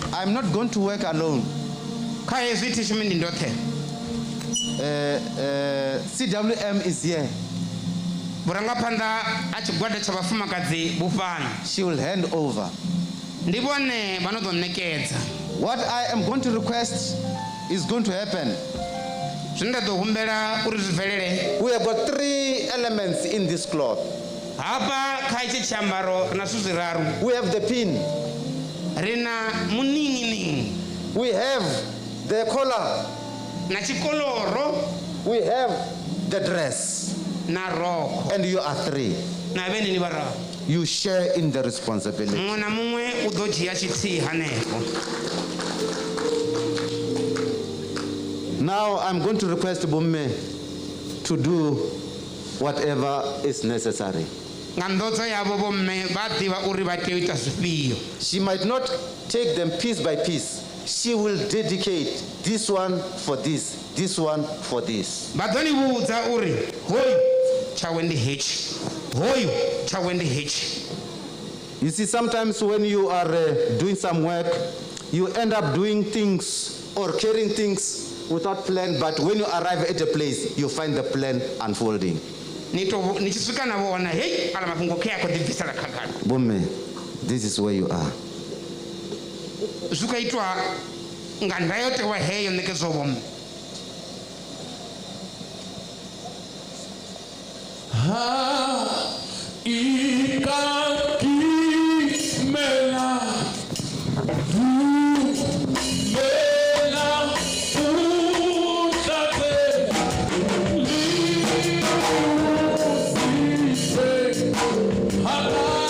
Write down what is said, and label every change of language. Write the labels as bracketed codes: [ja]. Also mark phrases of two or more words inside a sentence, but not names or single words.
[en] I'm not going to work alone. [ve] kha hezwi thi shumi ndi ndoṱhe. [en] CWM is here. [ve] Vhurangaphanḓa a tshigwada tsha vhafumakadzi vhufhano. [en] She will hand over. [ve] Ndi vhone vha no ḓo ṋekedza. [en] What I am going to request is going to happen. [ve] Zwine nda ḓo humbela uri zwi bvelele. [en] We have got 3 elements in this cloth. [ve] Hafha kha itshi tshiambaro ri na zwithu zwiraru. [en] We have the pin. [ve] Ri na muninginingi. [en] We have the collar. [ve] Na tshikoloro. [en] We have the dress. [ve] Na rokho. [en] And you are 3. [ve] Na vheni ni vhararu. [en] You share in the responsibility. [ve] Muṅwe na muṅwe u ḓo dzhia tshithihi hanefho. [en] Now I'm going to request Bomme to do whatever is necessary. [ve] Nga nḓodzo yavho vhomme vha ḓivha uri vha tea u ita zwifhio. [en] She might not take them piece by piece. She will dedicate this one for this one for this. [ve] Vha ḓo ni vhudza uri hoyu tshawe ndi hetshi, hoyu tshawe ndi hetshi. [en] You see, sometimes when you are doing some work, you end up doing things or carrying things without plan, but when you arrive at a place, you find the plan unfolding. [ve] Ni tshi swika na vhona hey ala mafhungo khe a khou ḓibvisela khagala. [en] Bomme, this is where you are. [ve] Zwi khou itwa nga ndayotewa heyo ṋekedzo vhomme. Ha ikakimela vumela utate liusise hala